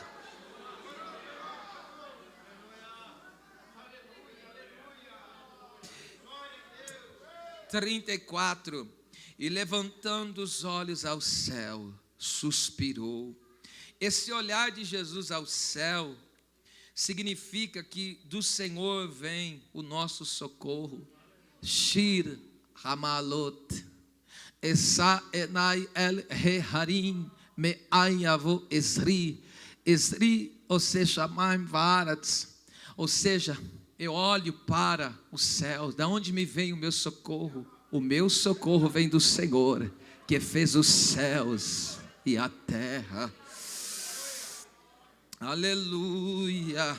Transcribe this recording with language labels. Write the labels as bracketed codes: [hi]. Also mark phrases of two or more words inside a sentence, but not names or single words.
[pt] E levantando os olhos ao céu, suspirou. Esse olhar de Jesus ao céu significa que do Senhor vem o nosso socorro. [he] שיר המעלות אשא עיני אל ההרים מאין יבוא עזרי עזרי, [pt] ou seja, [he] שמים וארץ, [pt] ou seja, eu olho para os céus. Da onde me vem o meu socorro? O meu socorro vem do Senhor, que fez os céus e a terra. Aleluia.